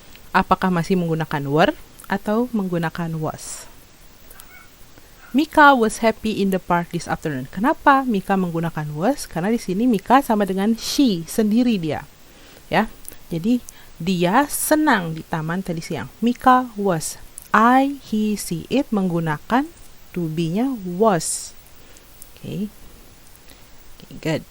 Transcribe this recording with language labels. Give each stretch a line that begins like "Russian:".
Indonesian: Apakah masih menggunakan were atau menggunakan was?
English: Mika was happy in the park this afternoon.
Indonesian: Kenapa Mika menggunakan was? Karena di sini Mika sama dengan she, sendiri dia. Ya. Jadi dia senang di taman tadi siang. Mika was. I, he, she, it menggunakan to be-nya was. Oke. Good.